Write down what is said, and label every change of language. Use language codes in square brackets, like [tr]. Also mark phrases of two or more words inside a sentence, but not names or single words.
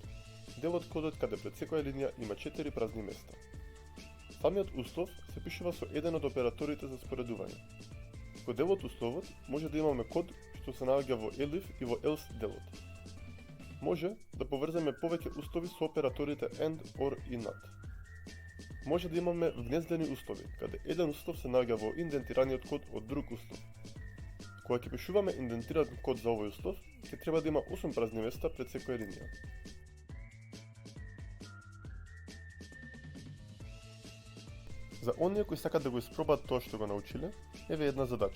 [mk] Дел од кодот каде пред секоја линија има 4 празни места. Самиот услов се пишува со еден од операторите за споредување. Во дел од условот може да имаме код што се наоѓа во elif и во else делот. Може да поврземе повеќе услови со операторите and, or и not. Може да имаме вгнездени услови, каде еден услов се наоѓа во индентираниот код од друг услов. Кога ќе пишуваме индентиран код за овој услов, ќе треба да има 8 празни места пред секоја линија. За оние кои сакат да го испробаат тоа што го научиле, еве една задача.